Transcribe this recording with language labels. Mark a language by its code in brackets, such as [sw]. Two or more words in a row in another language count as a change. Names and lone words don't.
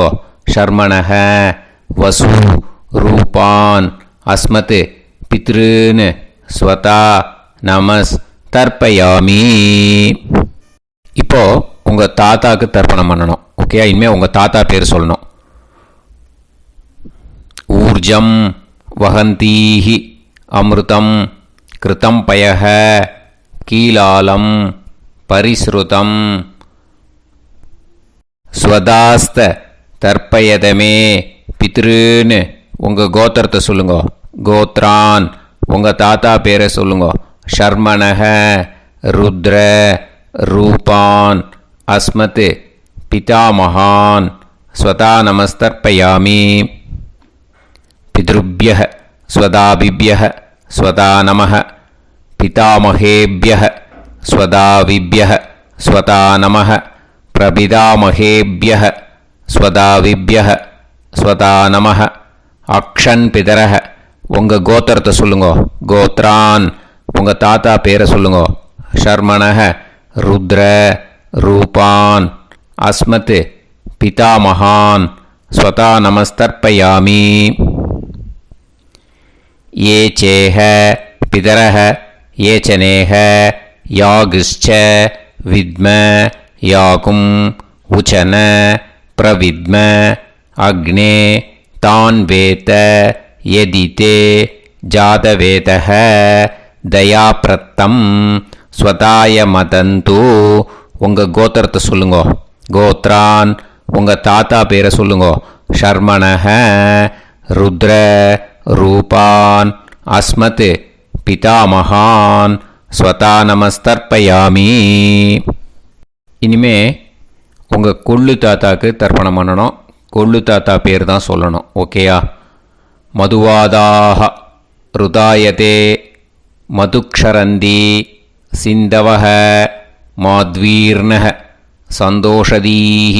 [sa] शर्मणः वसु रूपान् अस्मत् पितॄन् स्वधा नमस् तर्पयामि. [ta] இப்போது உங்கள் தாத்தாவுக்கு தர்ப்பணம் பண்ணணும். ஓகே, இனிமேல் உங்கள் தாத்தா பேர் சொல்லணும். [sa] ऊर्जं वहन्तीः अमृतं घृतं पयः कीलालं परिस्रुतं स्वधास्थ तर्पयत मे पितॄन्. [ta] உங்கள் கோத்திரத்தை சொல்லுங்க. கோத்ரான். உங்கள் தாத்தா பேரை சொல்லுங்க. [sa] शर्मणः रुद्र रूपान् अस्मत् पितामहान् स्वधा नमस्तर्पयामि. पितृभ्यः स्वधाविभ्यः स्वधा नमः पितामहेभ्यः स्वधाविभ्यः स्वधा नमः प्रपितामहेभ्यः स्वधाविभ्यः स्वधा नमः. अक्षन् पितरः. [ta] உங்கள் கோத்திரத்தை சொல்லுங்க. கோத்ரான். உங்கள் தாத்தா பேரை சொல்லுங்க. [sa] शर्मणः रुद्र रूपान् अस्मत् पितामहान् स्वधा नमस्तर्पयामि. ये चेह पितरः ये चनेह यागश्च विद्म याकुम् उचन प्रविद्म अग्ने तान् वेत यदि ते जातवेदः दयाप्रत्तम् स्वताय मदन्तु [ta] உங்கள் கோத்திரத்தை சொல்லுங்கோ. கோத்ரான் உங்கள் தாத்தா பேரை சொல்லுங்கோ. [sa] शर्मणः रुद्र रूपान् अस्मत् पितामहान् स्वधा नमस्तर्पयामि. [ta] இனிமே உங்கள் கொள்ளு தாத்தாக்கு தர்ப்பணம் பண்ணணும். கொள்ளு தாத்தா பேர் தான் சொல்லணும். ஓகேயா? [sa] मधुवाताः ऋतायते मधुक्षरन्ति सिन्धवः माध्वीर्नः सन्तोषधीः.